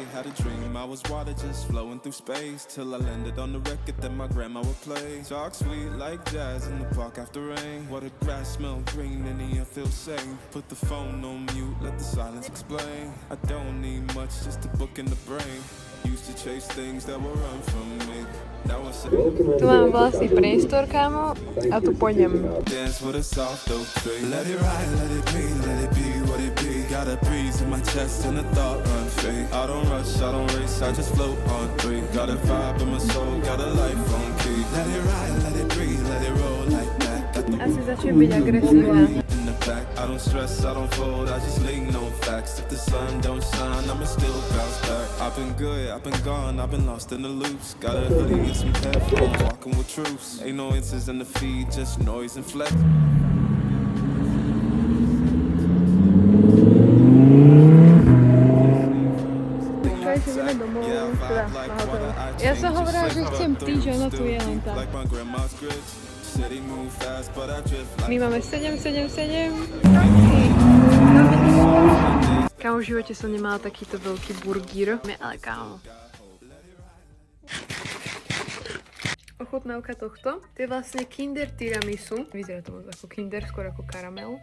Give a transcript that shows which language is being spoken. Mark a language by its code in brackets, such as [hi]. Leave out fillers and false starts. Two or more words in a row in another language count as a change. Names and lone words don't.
[en] Had a dream I was water just flowing through space, till I landed on the record that my grandma would play. Talk sweet like jazz in the park after rain. What the grass smell green and the air feels safe. Put the phone on mute, let the silence explain. I don't need much, just a book in the brain. Used to chase things that were run from me. Now I say [sk] Tu mám vlastný priestor, kámo, a tu pôjdem. [en] dance with a soft oak tree. Let it ride, let it be what it be. Got a breeze in my chest and a thought run free. I don't rush, I don't race, I just float on three. Got a vibe in my soul, got a life on key. Let it ride, let it breathe, let it roll like that. Got the [sk] Asi začnem byť agresívna. [en] in the back. I don't stress, I don't fold, I just lean on facts. If the sun don't shine, I'ma still bounce back. I've been good, I've been gone, I've been lost in the loops. Got a hoodie and some headphones, walking with troops. Ain't no answers in the feed, just noise and flex. [sk] Čakajte, ideme domov, teda na hotel. Ja som hovorila, že chcem týždeň, no tu je len tak. [en] Like my grandma's grits. City move fast, but I drift like My [sk] máme 777. Kámo, v živote som nemala takýto veľký burgír. Ale kámo. Ochutnávka tohto. To je vlastne Kinder Tiramisu. Vyzerá to moc ako Kinder, skôr ako karamel.